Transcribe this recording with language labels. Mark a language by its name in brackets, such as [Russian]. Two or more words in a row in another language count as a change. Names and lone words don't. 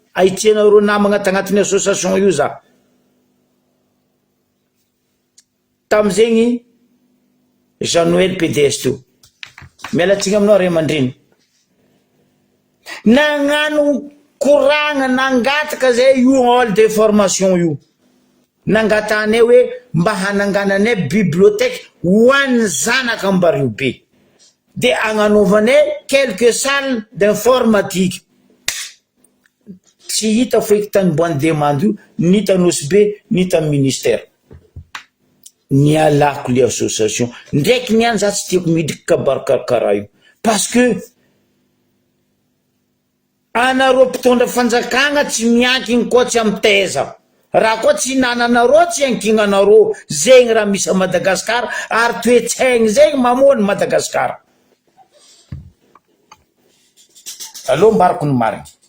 [Malagasy] ahitianareo namagna tagnatin'ny association io za tam'zegny Jean-Noël PDS to mialatsika aminao Ray aman-dreny nagnano koragna nangataka zay io [French] hall de formation [Malagasy] io nangatanay hoe mba hanangananay bibliotèque ho an'ny zanaka ambario be de agnanovanay [French] quelques salles d'informatique [Malagasy] tsy hita feky tany boany demande io ni tanosy be ni tamy ministère ni alako le association ndraiky niany za tsy tiako midriky kabarakarakara io [French] parce que [Malagasy] anareo mpitondra fanjakagna tsy miankiny koa tsy amy teza raha koa tsy nananareo tsy ankinanareo zegny raha misy a Madagasikara ary toetsaigny zegny mamoany Madagasikara aloha mbariko ny mariny